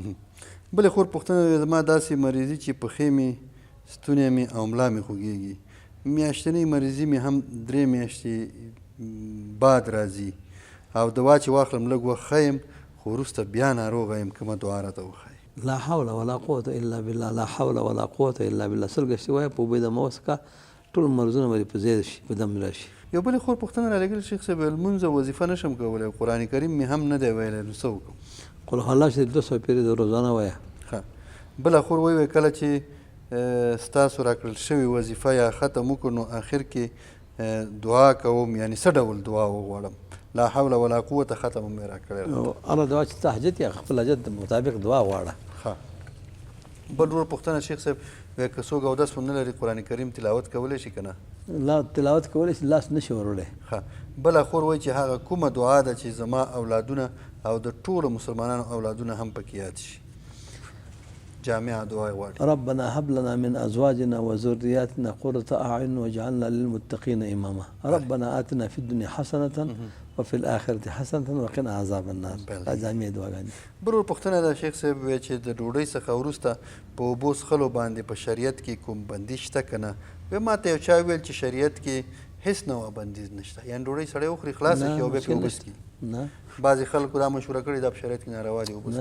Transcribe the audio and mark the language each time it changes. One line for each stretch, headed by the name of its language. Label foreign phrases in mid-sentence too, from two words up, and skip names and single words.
Pashto: بلې خور پوښتنه زما داسې مریضي چې پښې مې ستونی مې او ملا مې خوږېږي میاشتنۍ مریضي مې هم 3 میاشتې بعد راځي او دوا چې واخلم لږ وخت ښه یم خو وروسته بیا ناروغه یم کومه دعا راته وښایي.
Arabic: لا حول ولا قوة الا بالله، لا حول ولا قوة الا بالله.
Pashto: سل ګشتې وایه په اوبه دمه وڅښه، ټول مرضونه به دې په ځای شي، په دم راشي. یو بلې خور پوښتنه رالېږلې شیخ صاحب لمونځ او وظیفه نشم کولی، قرآن کریم مې هم نه دی ویلی، نو څه وکړم؟
Arabic: قل هو الله
Pashto: شریف 200 پیرې د روزانه وایه. ښه. بله خور وایي کله چې ستاسو راکړل شوې وظیفه یا ختم وکړو نو آخر کې دعا کوم، یعنی څه ډول دعا وغواړم؟
Arabic: لا حول ولا قوة
Pashto: ختم مې راکړی. هغه دعا چې ته حاجت یې خپل حاجت مطابق دعا غواړه. ښه. بل ورور پوښتنه شیخ صاحب وایي که څوک اودس هم نه لري قرآن کریم تلاوت کولی شي که نه؟ لا تلاوت کولی شي، لاس نشي وروړی. ښه. بله خور وایي چې هغه کومه دعا ده چې زما اولادونه او د ټولو مسلمانانو اولادونه هم پکې یاد شي، جامعه دعا یې غواړي.
Arabic: ربنا هب لنا من ازواجنا وذرياتنا قرة اعين واجعلنا للمتقين اماما. ربنا آتنا في الدنيا حسنة وفي الآخرة حسنة وقنا عذاب النار.
Pashto: دا جامع دعاګانې. بل ور پوښتنه ده شیخ صاحب وایي چې د ډوډۍ څخه وروسته په اوبو څښلو باندې په شریعت کې کوم بندیز شته که نه؟ وایي ما ته یو چا ویل چې شریعت کې هیڅ نوع بندیز نشته، یعنی ډوډۍ سړی وخوري خلاصه کړي او بیا پرې اوبه څښي. نه، بعضې خلکو دا مشوره کړې دا په شریعت کې ناروا دي اوبه.